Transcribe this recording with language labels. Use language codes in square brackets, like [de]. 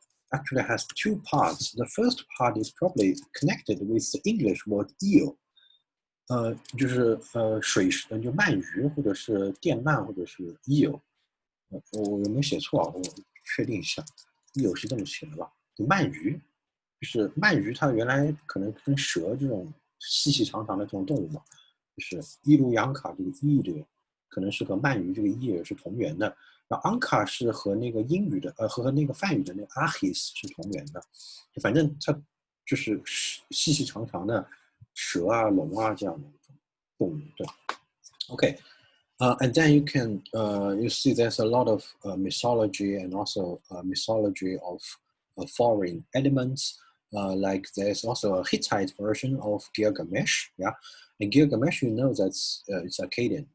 [en] actually has two parts. The first part is probably connected with the English word eel. [zh] 就是水就鳗鱼或者是电鳗或者是 eel， 我有没有写错啊？我确定一下 ，eel 是这么写的吧？就鳗鱼，就是鳗鱼它原来可能跟蛇这种细细长长的这种动物嘛，就是伊鲁扬卡这个 eel 可能是和鳗鱼这个 eel 是同源的，然后 anka 是和那个英语的和那个梵语的那个 ahis 是同源的，反正它就是细细长长的。蛇啊、龙啊这样的动物，对 [en] ，OK， and then you can you see there's a lot of mythology and also mythology of foreign elements. Like there's also a Hittite version of Gilgamesh, yeah, and Gilgamesh, you know, that's it's Akkadian.